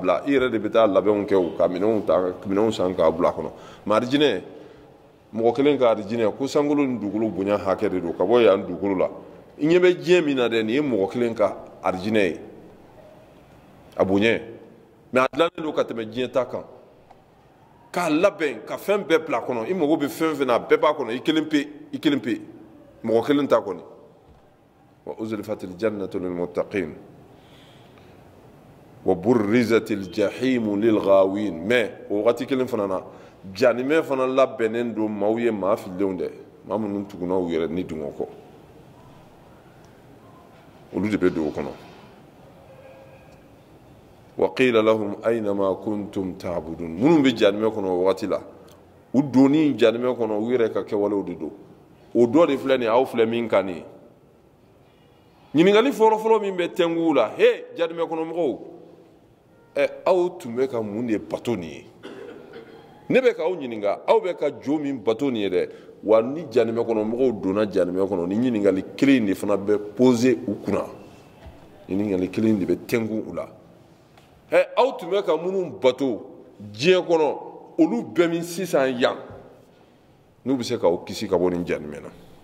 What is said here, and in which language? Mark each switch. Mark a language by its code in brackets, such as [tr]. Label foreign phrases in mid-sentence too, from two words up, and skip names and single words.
[bm] bila i yɛrɛ de bɛ taa labɛnw kɛ o ka minɛnw san k'a bila a kɔnɔ mɛ arijinɛ mɔgɔ kelen ka arijinɛ ko sankolo ni dugukolo bonya hakɛ de don ka bɔ yan dugukolo la i ɲɛ bɛ diɲɛ min na dɛ nin ye mɔgɔ kelen ka arijinɛ ye a bonya mɛ a dilannen don ka tɛmɛ diɲɛ ta kan k'a labɛn ka fɛn bɛɛ bila a kɔnɔ i mago bɛ fɛn fɛn na a bɛɛ b'a kɔnɔ i kelen pe mɔgɔ kelen ta kɔni [ar] وأزلفت الجنة للمتقين وبرزت الجحيم للغاوين [bm] mais o wagati kelen fana na janimɛ fana labɛnnen don maaw ye maa fililenw dɛ maa minnu tuguna u yɛrɛ ni dungɔ kɔ olu de bɛ don o kɔnɔ [ar] وقيل لهم أين ما كنتم تعبدون [bm] minnu bɛ janimɛ kɔnɔ o wagati la u donni janimɛ kɔnɔ u yɛrɛ ka kɛwalew de don o dɔ de filɛ nin ye aw filɛ min kan nin ye ɲininkali fɔlɔfɔlɔ min bɛ tɛngu la he janimɛ kɔnɔ mɔgɔw aw tun bɛ ka mun de bato nin ye ne bɛ k'aw ɲininka aw bɛ ka jo min bato nin ye dɛ wa ni janimɛ kɔnɔ mɔgɔw donna janimɛ kɔnɔ ni ɲininkali kelen de fana bɛ poser u kunna ɲininkali kelen de bɛ tɛngu u la aw tun bɛ ka minnu bato diɲɛ kɔnɔ olu bɛɛ min sisan yan n'u bɛ se k'aw kisi ka bɔ nin janimɛ na